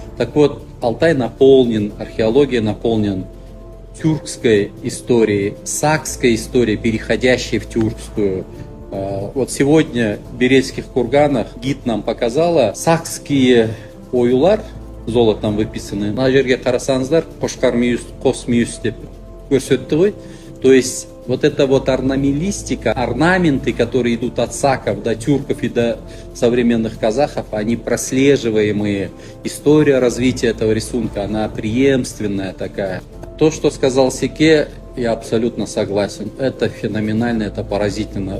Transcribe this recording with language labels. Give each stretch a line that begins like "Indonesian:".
Russian: Так вот, Алтай наполнен, археология наполнен тюркской историей, сакской историей, переходящей в тюркскую. Вот сегодня в Березских курганах гид нам показала сакские оюлар, золотом выписаны.
Kazakh: На жерге қарасаңыздар, қошқар мүйіз, қос мүйіз деп көрсетті ғой.
Russian: То есть вот эта вот орнаментистика, орнаменты, которые идут от саков до тюрков и до современных казахов, они прослеживаемые. История развития этого рисунка, она преемственная такая. То, что сказал Секе, я абсолютно согласен. Это феноменально, это поразительно.